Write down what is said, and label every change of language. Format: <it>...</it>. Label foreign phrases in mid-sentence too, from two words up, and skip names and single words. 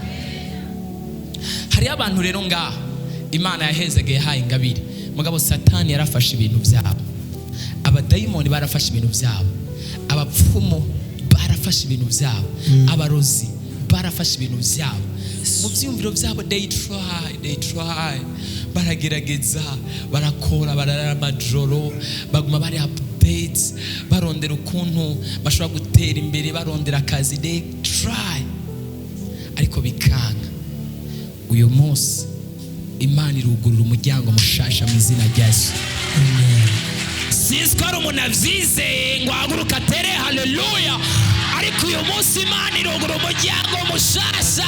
<rn>Hari abantu rero ngaha Imana yahezegeye haye ingabire, mugabo Satani yarafashe ibintu byabo, abadayimoni barafashe ibintu byabo, abapfumu barafashe ibintu byabo, abarozi barafashe ibintu byabo. Mu byumviro byabo</rn> <en>they try,</en> <rn>baragerageza, barakora, barara amajoro, baguma bari updates, barondera ukuntu bashobora gutera imbere, barondera akazi,</rn> <en>they try,</en> <rn>ariko bikanga. Uyu munsi Imana irugurura umuryango mushasha mu izina rya Yesu. Sinzi ko ari umuntu avyizeye ngo ahaguruka atere haleluya, ariko uyu munsi Imana irugurura umuryango mushasha.</rn>